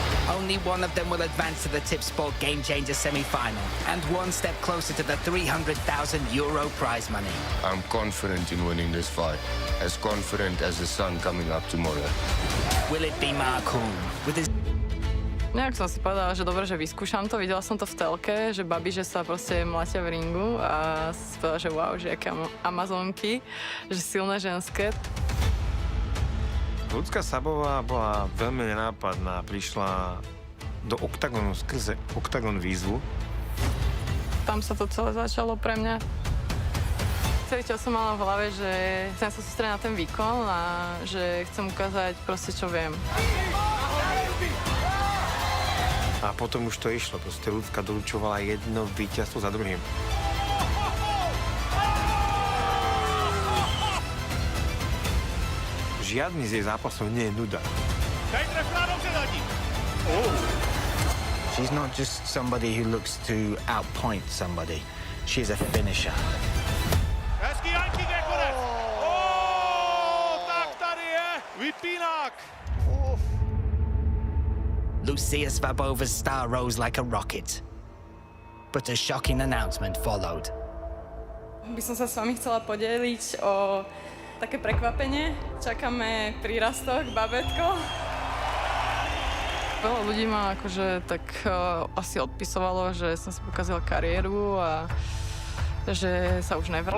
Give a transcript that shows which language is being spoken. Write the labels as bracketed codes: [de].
[en] Only one of them will advance to the Tip Sport Game Changer semi-final and one step closer to the €300,000 prize money. I'm confident in winning this fight, as confident as the sun coming up tomorrow. Will it be Mark Hulme with his... [sk] Nejak som si povedala, že dobre, že vyskúšam to. Videla som to v telke, že babi, že sa proste mlatia v ringu a si povedala, že wow, že aké amazonky, že silné ženské. Lucia Szabova bola veľmi nenápadná. Prišla do OKTAGONu skrze OKTAGON výzvu. Tam sa to celé začalo pre mňa. Celý čas som mala v hlave, že chcem sa sústrediť na ten výkon a že chcem ukázať proste, čo viem. A potom už to išlo. Proste Lucka doručovala jedno víťazstvo za druhým. Žiadny z jej zápasov nie je nuda. [en] She's not just somebody who looks to outpoint somebody. She is a finisher. [cs] Hezký ranking je konec. Tak tady je vypínák. [en] Lucia Szabova's star rose like a rocket. But a shocking announcement followed. [sk] By som sa s vami chcela podeliť o také prekvapenie. Čakáme prírastok, babetko. Veľa ľudí ma akože tak asi odpisovalo, že som si pokazila kariéru a že sa už nevrátim.